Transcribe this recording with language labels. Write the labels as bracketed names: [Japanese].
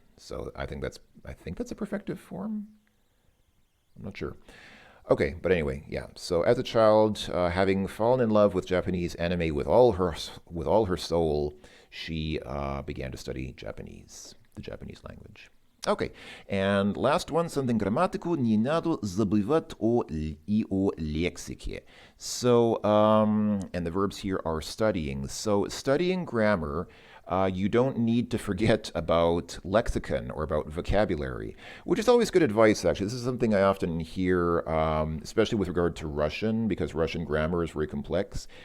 [English] So I think that's a perfective form. I'm not sure. Okay, but anyway, yeah. So as a child, having fallen in love with Japanese anime with all her soul, she began to study Japanese, the Japanese language. [Russian] Okay, and last one, [English] something [Russian] грамматику не надо забывать о лексике. [English] So, and the verbs here are studying. So studying grammar, you don't need to forget about lexicon or about vocabulary, which is always good advice, actually. This is something I often hear, especially with regard to Russian, because Russian grammar is very complex.